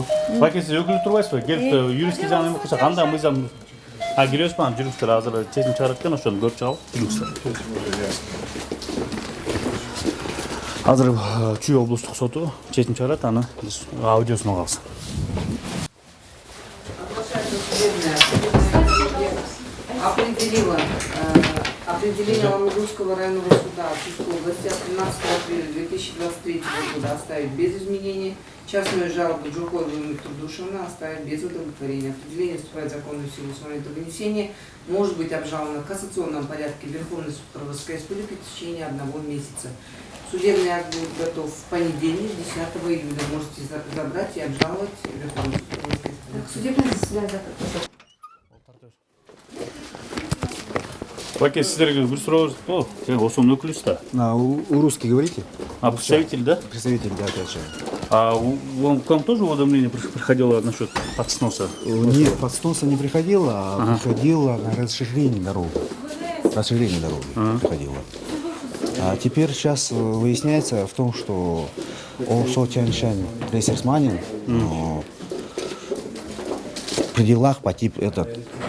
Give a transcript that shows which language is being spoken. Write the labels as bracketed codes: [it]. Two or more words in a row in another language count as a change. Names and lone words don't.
[ky] Баке сиз өкүлүп турбайсызбы? Келип юристтик жагынан эме кылсак, кандай мыйзам? Киребизби анан жүрүңүздөр, азыр чечим чыгарат экен, ошону көрүп чыгабыз. Жүрүңүздөр. Азыр Чүй облустук соту чечим чыгарат, аны биз аудиосуна алабыз. [ru] Определила определение Ламагурского районного суда Чуйской области от 13 апреля 2023 года оставить без изменений, частную жалобу Джухоева и Трудушина оставить без удовлетворения. Определение вступает в законную силу с момента вынесения, может быть обжаловано в кассационном порядке в Верховный суд Кыргызской Республики в течение 1 месяца. Судебный акт будет готов в понедельник, 10 июля. Можете забрать и обжаловать в Верховный суд Кыргызской Республики. Судебное заседание закрыто. [ky] Баке, сиздерге бир сурообуз болду. Сен ошонун өкүлүсүз да. [ru] У русский говорите? Представитель, да? Представитель, да, отвечаю. Вам к вам тоже уведомление приходило насчет подсноса? Нет, под сноса не приходило, а приходило на расширение дороги. Расширение дороги приходило. А теперь сейчас выясняется в том, что ОСО Тяньшань Рейсерсманин в пределах по типу этот.